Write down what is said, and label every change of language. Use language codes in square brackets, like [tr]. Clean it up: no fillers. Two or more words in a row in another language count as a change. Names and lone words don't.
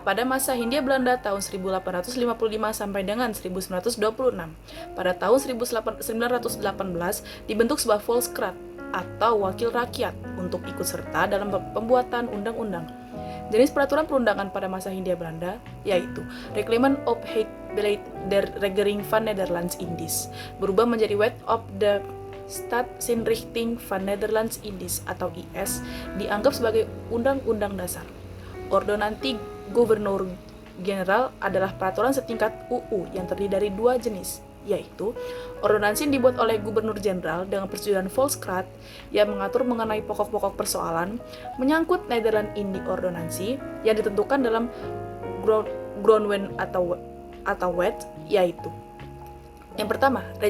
[id] Pada masa Hindia Belanda tahun 1855 sampai dengan 1926. Pada tahun 1918 dibentuk sebuah Volksraad atau wakil rakyat untuk ikut serta dalam pembuatan undang-undang. Jenis peraturan perundangan pada masa Hindia Belanda yaitu Reglement op het beleid der Regering van Nederlands-Indies berubah menjadi Wet op de Staatsinrichting van Nederlands-Indies atau IS dianggap sebagai undang-undang dasar. Ordonansi Gubernur Jenderal adalah peraturan setingkat UU yang terdiri dari dua jenis, yaitu ordonansi yang dibuat oleh Gubernur Jenderal dengan persetujuan Volksraad yang mengatur mengenai pokok-pokok persoalan menyangkut Nederland-Indie ordonansi yang ditentukan dalam Grondwet atau Wet, yaitu yang pertama,